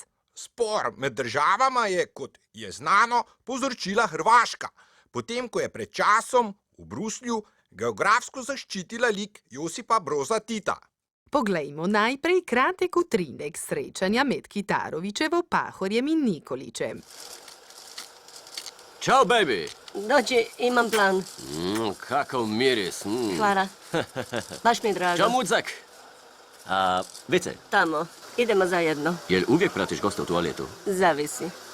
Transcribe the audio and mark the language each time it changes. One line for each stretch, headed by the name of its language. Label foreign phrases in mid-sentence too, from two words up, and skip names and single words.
Slovenian: Spor med državama je, kot je znano, povzročila Hrvaška, potem ko je pred časom v Bruslju geografsko zaščitila lik Josipa Broza Tita. Poglejmo najprej kratek utrinek srečanja med Kitarovićevo, Pahorjem in Nikolićem.
Croatian: Ćao, baby! Dođi, imam plan. Kakav miris. Hvala. Baš mi je drago. Ćao, mucak! A, Vice, Tamo. Idemo zajedno. jel uvijek pratiš gosta u toaletu? Zavisi.